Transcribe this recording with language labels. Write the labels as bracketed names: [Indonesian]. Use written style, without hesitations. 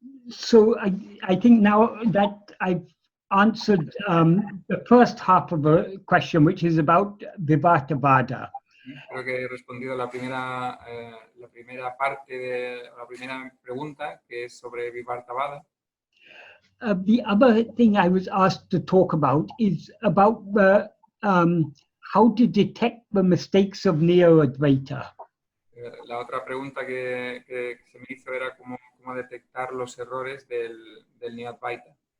[English] So I think now that I've answered the first half of a question, which is about vivarta vāda. [Spanish] Creo que he respondido a la primera parte de la primera pregunta, que es sobre vivarta Vāda. [English] The other thing I was asked to talk about is about the how to detect the mistakes of Neo-Advaita. [Spanish] La otra pregunta que se me hizo era cómo detectar los errores del Neo-Advaita.